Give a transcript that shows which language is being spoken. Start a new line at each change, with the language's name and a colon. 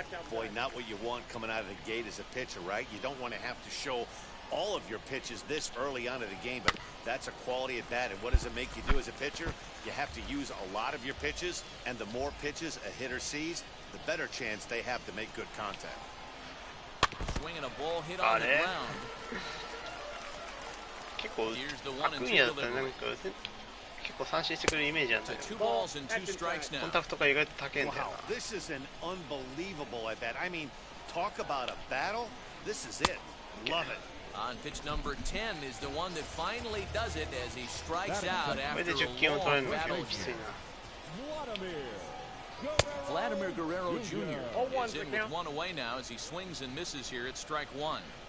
English: Boy, not what you want coming out of the gate as a pitcher, right? You don't want to have to show all of your pitches this early on in the game, but that's a quality at bat. And what does it make you do as a pitcher? You have to use a lot of your pitches, and the more pitches a hitter sees, the better chance they have to make good contact. Swinging a ball hit on the ground.
Japanese: 結構アクーニャだったらなんか結構三振してくれるイメージなんだけど、コンタクトが意外と高いんだよな。
English: This is an unbelievable at bat. I mean, talk about a battle. This is it. Love it. On pitch number 10 is the one that finally does it as he strikes out after a long battle here. Vladimir Guerrero Jr. is in with one away now as he swings and misses here at strike one.